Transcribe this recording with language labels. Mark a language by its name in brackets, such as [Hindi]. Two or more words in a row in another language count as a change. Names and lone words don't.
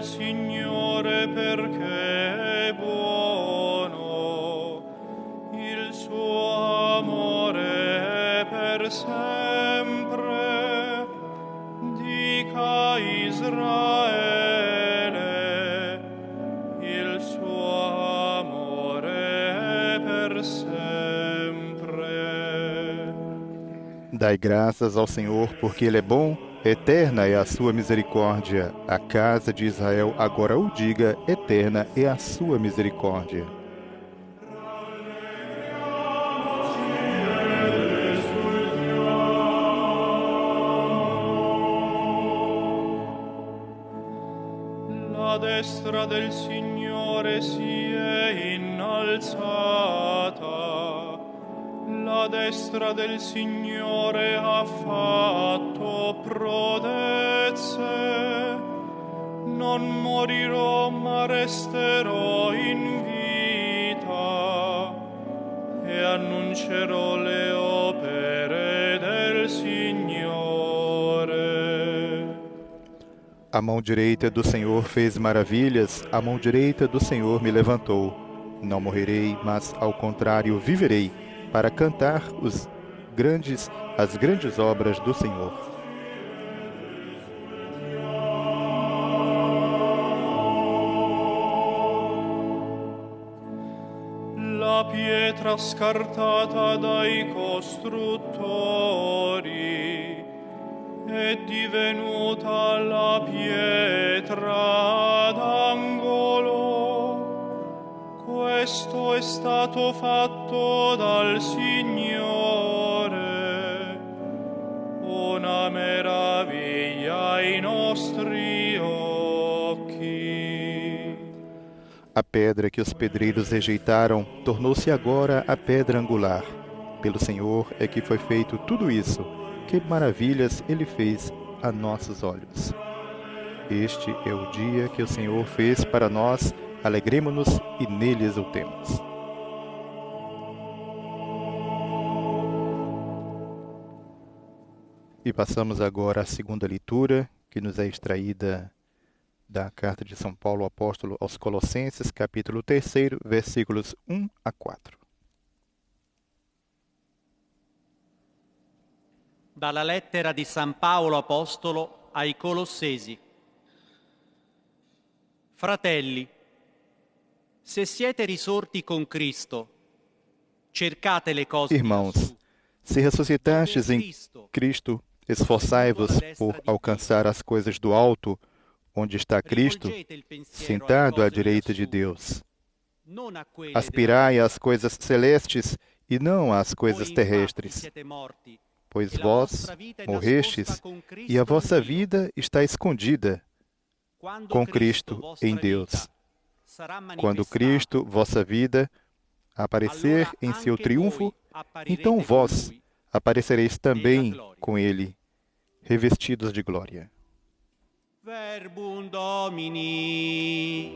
[Italian] Signore perché è buono, il suo amore è per sempre. Dica Israele, il suo amore è per sempre. [Portuguese] Dai graças ao Senhor, porque Ele é bom, eterna é a sua misericórdia. A casa de Israel agora o diga, eterna é a sua misericórdia. [Italian] La destra del Signore si è innalzata, la destra del Signore ha fatto prodezze. Non morirò ma resterò in vita e annuncerò le opere del Signore. [Portuguese] A mão direita do Senhor fez maravilhas, a mão direita do Senhor me levantou. Não morrerei, mas ao contrário viverei, para cantar as grandes obras do Senhor. [Italian] La pietra scartata dai costruttori è divenuta la pietra d'angolo. Questo è stato fatto dal Signore, una meraviglia ai nostri occhi. [Portuguese] A pedra que os pedreiros rejeitaram tornou-se agora a pedra angular. Pelo Senhor é que foi feito tudo isso. Que maravilhas Ele fez a nossos olhos. Este é o dia que o Senhor fez para nós, alegremo-nos e nele exultemos. E passamos agora à segunda leitura, que nos é extraída da carta de São Paulo, apóstolo aos Colossenses, capítulo 3, versículos 1 a 4. [Italian] Dalla lettera di San Paolo Apostolo ai Colossesi. Fratelli, se siete risorti con Cristo, cercate le cose di [Portuguese] Irmãos, [Italian] lassù, [Portuguese] se ressuscitastes em Cristo, esforçai-vos por alcançar as coisas do alto, onde está Cristo, [Italian] rivolgete il pensiero alle [Portuguese] sentado à [Italian] cose di [Portuguese] direita de [Italian] lassù, [Portuguese] Deus. [Italian] non a quelle [Portuguese] Aspirai [Italian] della [Portuguese] às coisas celestes e não às [Italian] Voi [Portuguese] coisas [Italian] infatti [Portuguese] terrestres, [Italian] siete morti, [Portuguese] pois [Italian] e la [Portuguese] vós [Italian] vostra vita è [Portuguese] morrestes [Italian] nascosta con Cristo [Portuguese] e a [Italian] in [Portuguese] vossa [Italian] Dio. [Portuguese] vida está escondida [Italian] Quando [Portuguese] com Cristo [Italian] vostra [Portuguese] em [Italian] vita [Portuguese] Deus. [Italian] sarà [Portuguese] Quando [Italian] manifestato, [Portuguese] Cristo, vossa vida, aparecer [Italian] allora [Portuguese] em seu [Italian] anche [Portuguese] triunfo, [Italian] voi apparirete [Portuguese] então [Italian] con [Portuguese] vós [Italian] Lui [Portuguese] aparecereis [Italian] nella [Portuguese] também [Italian] gloria. [Portuguese] com Ele, revestidos de glória. [Latin] Verbum Domini.